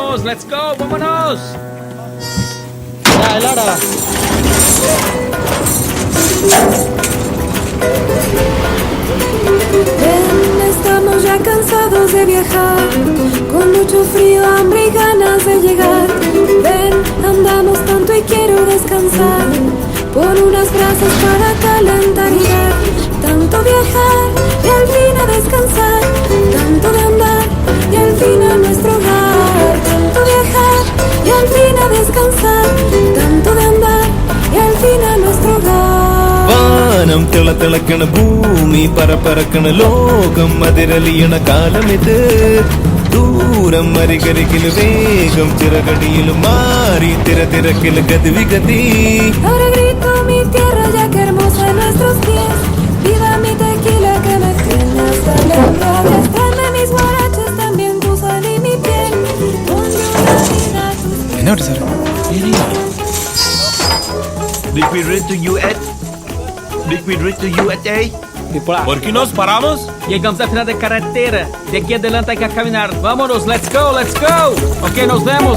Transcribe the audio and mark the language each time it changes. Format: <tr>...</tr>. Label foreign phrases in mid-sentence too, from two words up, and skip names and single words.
<en>let's go,</en> <es>vámonos. Helada. Ven, estamos ya cansados de viajar, con mucho frío, hambre y ganas de llegar. Ven, andamos tanto y quiero descansar, pon unas brasas para calentar y dar. Tanto viajar y al fin a descansar, tanto de andar y al fin a nuestro hogar. Tanto viajar y al fin a descansar, tanto de andar y al fin a nuestro hogar.</es> <ml>വാനം തിളക്കണ ഭൂമി പറക്കണ ലോകം അതിരലിയണ കാലമിത് ദൂരം അരികരികിൽ വേഗം ചിറകടിയിലും മാറി തിരക്കിൽ ഗതിവിഗതി</ml> <es>Ahora grito mi tierra ya que hermosa en nuestros pies. Viva mi tequila que me tiene hasta la rabia. Tráeme mis guaraches también tu sal y mi piel. Ponle una vida a tus pies.</es> <ml>എന്നോട് സാർ</ml> <en>Did we reach to US? Did we reach to USA?</en> <es>¿Por qué nos paramos? Llegamos al final de carretera. De aquí adelante hay que caminar. Vámonos,</es> <en>let's go, let's go.</en> <es>Ok, nos vemos.</es>